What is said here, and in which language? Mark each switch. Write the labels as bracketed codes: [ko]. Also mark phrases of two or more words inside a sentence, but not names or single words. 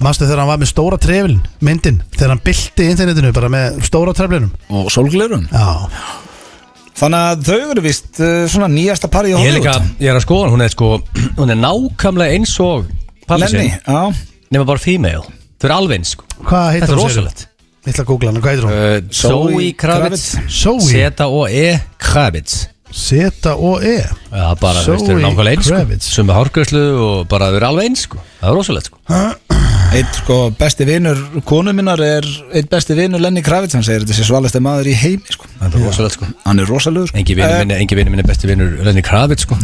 [is] Manstu þegar hann var með stóra trefilin, myndin, þegar hann bylti internetinu bara með stóra treflinum og sólglerun. Já. Þannig að þau eru vist svona nýjasta pari í Hollywood. Ég er að skoða, hún er nákvæmlega eins og Lenny, já. Nefna bara female. Þau eru alveg eins sko. Hvað heitir hún? Þetta er rosalegt. Ég ætla að googla hann, hvað heitir hún? Zoe Kravitz. Z-O-E Kravitz. Z-O-E. Já, bara, þú veist, þau eru nákvæmlega eins sko. Sumi hárgræslu og bara þau eru alveg eins sko. Það er rosalegt sko. Eitt sko besti vinur konu minnar eitt besti vinur Lenny Kravitz. Hann segir þetta sé svalasti maður í heimi sko. Það er rosalegt sko. Hann er rosalegur sko. Engi vinur minn er besti vinur Lenny Kravitz sko.